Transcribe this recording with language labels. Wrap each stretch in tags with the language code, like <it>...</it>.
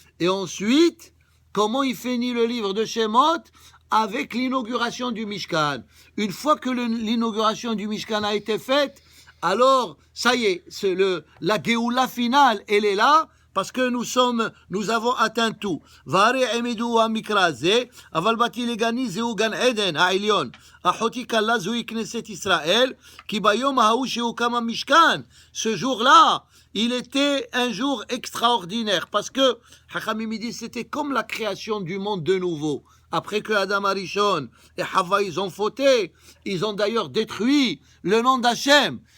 <fr>Et ensuite, comment il finit le livre de Shemot? Avec l'inauguration du Mishkan. Une fois que l'inauguration du Mishkan a été faite, alors, ça y est, la Géoula finale, elle est là, parce que nous avons atteint tout.</fr> <he>והרי עמדו המקרא הזה, אבל באתי לגני זהו גן עדן העליון. אחותי כלה זוהי כנסת ישראל, כי ביום ההוא שהוקם המשכן,</he> <fr>ce jour-là, il était un jour extraordinaire, parce que, Chachamim dit, c'était comme la création du monde de nouveau. Après que Adam Arishon et Hava, ils ont fauté, ils ont d'ailleurs détruit le nom d'Hachem.</fr>